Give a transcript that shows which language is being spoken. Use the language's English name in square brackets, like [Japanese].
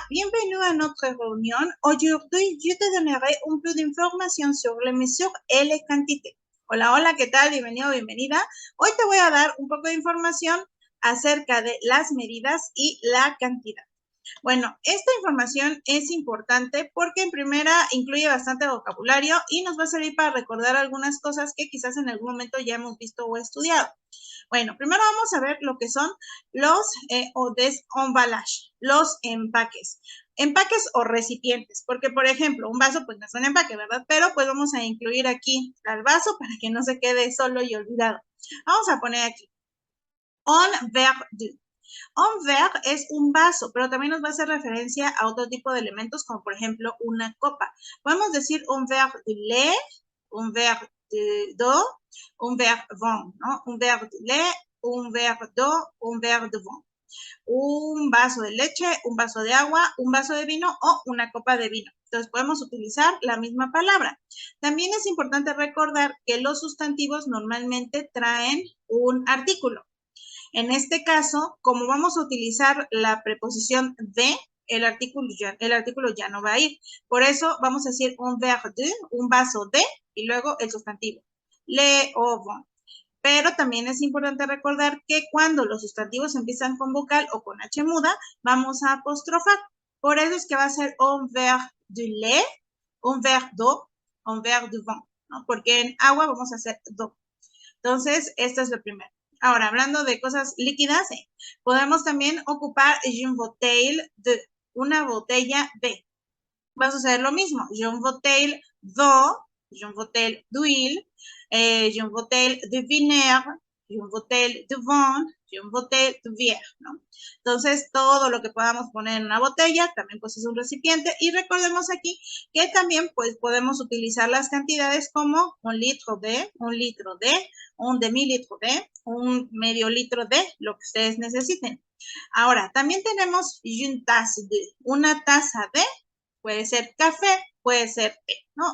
[French] Bienvenue à notre réunion. Aujourd'hui, je te donnerai un peu d' [Spanish] información sobre [French] les mesures et les quantités. [Spanish] Hola, hola, ¿qué tal? Bienvenido, bienvenida. Hoy te voy a dar un poco de información acerca de las medidas y la cantidad. Bueno, esta información es importante porque en primera incluye bastante vocabulario y nos va a servir para recordar algunas cosas que quizás en algún momento ya hemos visto o estudiado. Bueno, primero vamos a ver lo que son los emballage, los empaques. Empaques o recipientes, porque por ejemplo, un vaso pues no es un empaque, ¿verdad? Pero pues vamos a incluir aquí al vaso para que no se quede solo y olvidado. Vamos a poner aquí, [French] un verre d'eau. [Spanish] Un verre es un vaso, pero también nos va a hacer referencia a otro tipo de elementos, como por ejemplo una copa. Podemos decir [French] un verre de lait, un verre d'eau, un verre vin, [Spanish] ¿no? [French] Un verre de lait, un verre d'eau, un verre de vin. [Spanish] Un vaso de leche, un vaso de agua, un vaso de vino o una copa de vino. Entonces podemos utilizar la misma palabra. También es importante recordar que los sustantivos normalmente traen un artículo. En este caso, como vamos a utilizar la preposición de, el artículo ya no va a ir. Por eso vamos a decir [French] un verre de, [Spanish] un vaso de, y luego el sustantivo. [French] Le o vin. [Spanish] Pero también es importante recordar que cuando los sustantivos empiezan con vocal o con H muda, vamos a apostrofar. Por eso es que va a ser [French] un verre de lait, un verre d'eau, un verre de vin, [Spanish] ¿no? Porque en agua vamos a hacer d'eau. Entonces, esta es la primera. Ahora, hablando de cosas líquidas, podemos también ocupar [French] une bouteille de, [Spanish] una botella de. Va a suceder lo mismo. [French] Une bouteille d'eau, une bouteille d'huile, une bouteille de vinaigre, une bouteille de vin, une bouteille de bière, ¿no? [Spanish] Entonces, todo lo que podamos poner en una botella también pues es un recipiente. Y recordemos aquí que también pues podemos utilizar las cantidades como un litro de, un demilitro de, un medio litro de, lo que ustedes necesiten. Ahora, también tenemos [French] une tasse de, [Spanish] una taza de, puede ser café, puede ser té, ¿no?